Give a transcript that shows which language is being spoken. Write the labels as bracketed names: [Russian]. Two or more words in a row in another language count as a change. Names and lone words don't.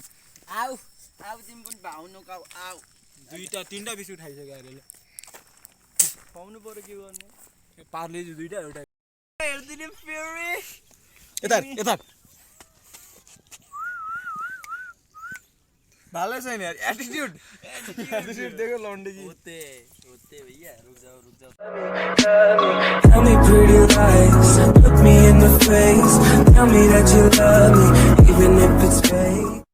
[Nepali] आउ तिमी पनि भाउनु काउ आउ दुईटा तीनटा बिस्कुट खाइसक्यो अरे खुवाउनु पर्यो के गर्ने पार्ले दुईटा एउटा हेर्दिने फेरि यता भालै छैन यार [Hindi] एटिट्युड देखो लौंडे की होते भैया रुक जाओ [English] Tell me pretty lies, look me in the face. Tell me that you love me, even if it's fake.